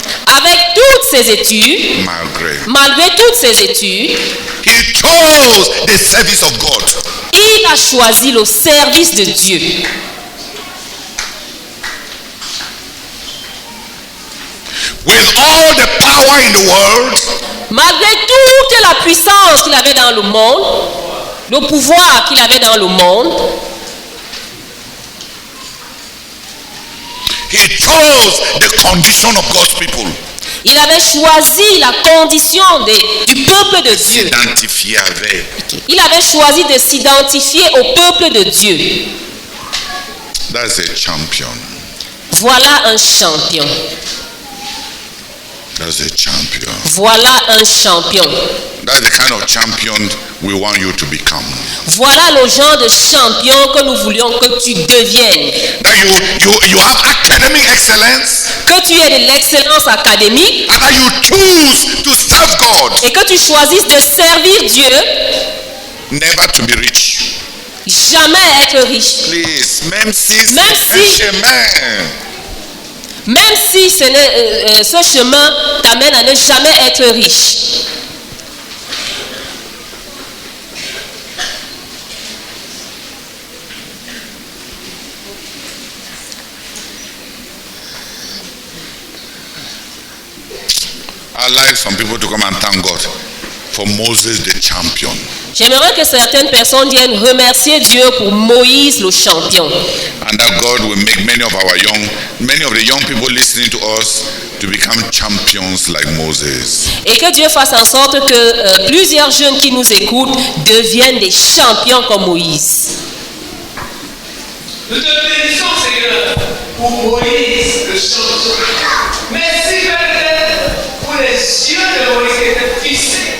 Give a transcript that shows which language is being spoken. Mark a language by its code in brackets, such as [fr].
[fr] Avec toutes ses études, malgré toutes ses études, [en] he chose the service of God. [fr] il a choisi le service de Dieu. [en] With all the power in the world, [fr] Malgré toute la puissance qu'il avait dans le monde, le pouvoir qu'il avait dans le monde, [en] he chose the condition of God's people. [fr] il avait choisi la condition du peuple de Dieu. S'identifier avec. Il avait choisi de s'identifier au peuple de Dieu. [en] That's a champion. [fr] Voilà un champion. [en] That's a champion. [fr] Voilà un champion. [en] That's the kind of champion we want you to become. [fr] Voilà le genre de champion que nous voulions que tu deviennes. [en] That you have academic excellence, [fr] Que tu aies de l'excellence académique [en] and that you choose to serve God. [fr] et que tu choisisses de servir Dieu, [en] Never to be rich. [fr] jamais être riche. [en] Please, [fr] même si c'est Même un si- chemin. Même si ce chemin t'amène à ne jamais être riche. [en] some people to come and thank God for Moses the champion. [fr] J'aimerais que certaines personnes viennent remercier Dieu pour Moïse le champion. [en] And that God will make many of the young people listening to us to become champions like Moses. [fr] Et que Dieu fasse en sorte que plusieurs jeunes qui nous écoutent deviennent des champions comme Moïse. Nous te bénissons, Seigneur, pour Moïse, le champion. Merci, Père, pour les yeux de Moïse qui étaient fixés.